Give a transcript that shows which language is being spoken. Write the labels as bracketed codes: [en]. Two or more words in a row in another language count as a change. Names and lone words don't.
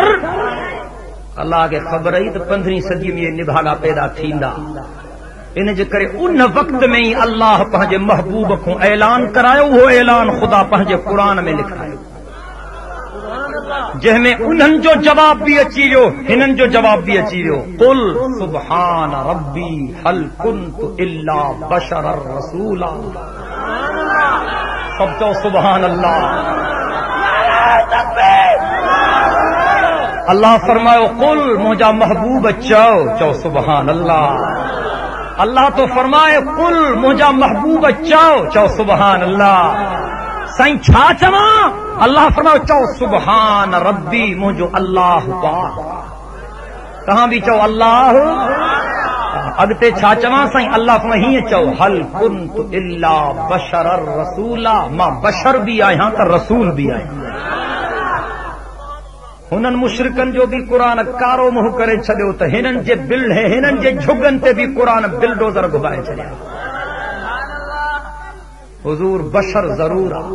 [sd] अल्लाह खे ख़बर ई त 15वीं सदी में निभागा पैदा थींदा। इन जे करे उन वक़्त में ई अल्लाह पंहिंजे महबूब खां ऐलान करायो। उहो ऐलान ख़ुदा पंहिंजे क़ुरान में लिखायो जंहिंमें उन्हनि जो जवाब बि अची वियो, हिननि जो जवाब बि अची वियो। [ar] قل سبحان ربي هل كنت إلا بشرا رسولا. [sd] सब चओ [ar] سبحان الله. [sd] अल्लाह फरमायो कुल मुंहिंजा महबूब चओ [ar] سبحان الله. [sd] अल्लाह तो फरमाए कुल मुंहिंजा महबूब चओ [ar] سبحان الله. [sd] साईं छा चवां? अल्लाह फरमायो चओ [ar] سبحان ربي [sd] मुंहिंजो अल्लाह पाक। तव्हां बि चओ अल्लाह। अॻिते छा चवां साईं? अल्लाह फरमाए हीअं चओ [ar] هل كنت إلا بشرا رسولا. [sd] मां बशर बि आहियां त रसूल बि आहियां। हुननि मुशरिकनि जो बि क़ुरान कारो मुंहुं करे छॾियो त हिननि जे झुगनि ते बि क़ुरान बिलडोज़र घुमाए छॾिया। हुज़ूर बशर ज़रूर आहे।